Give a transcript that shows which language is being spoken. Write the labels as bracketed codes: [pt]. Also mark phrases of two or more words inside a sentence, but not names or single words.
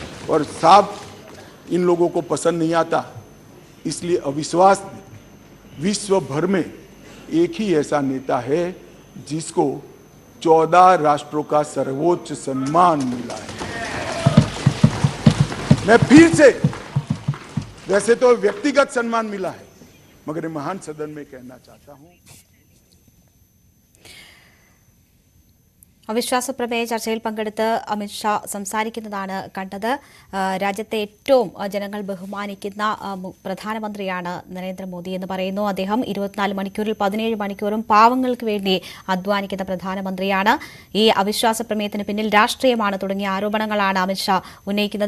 [hi] और साहब, इन लोगों को पसंद नहीं आता, इसलिए अविश्वास में विश्व भर में एक ही ऐसा नेता है जिसको 14 राष्ट्रों का सर्वोच्च सम्मान मिला है। मैं फिर से, वैसे तो व्यक्तिगत सम्मान मिला है, मगर महान सदन में कहना चाहता हूं। [ml] അവിശ്വാസ പ്രമേയ ചർച്ചയിൽ പങ്കെടുത്ത് അമിത്ഷാ സംസാരിക്കുന്നതാണ് കണ്ടത്. രാജ്യത്തെ ഏറ്റവും ജനങ്ങൾ ബഹുമാനിക്കുന്ന പ്രധാനമന്ത്രിയാണ് നരേന്ദ്രമോദി എന്ന് പറയുന്നു അദ്ദേഹം. 24 മണിക്കൂറിൽ 17 മണിക്കൂറും പാവങ്ങൾക്ക് വേണ്ടി അധ്വാനിക്കുന്ന പ്രധാനമന്ത്രിയാണ്. ഈ അവിശ്വാസ പ്രമേയത്തിന് പിന്നിൽ രാഷ്ട്രീയമാണ് തുടങ്ങിയ ആരോപണങ്ങളാണ് അമിത്ഷാ ഉന്നയിക്കുന്നത്.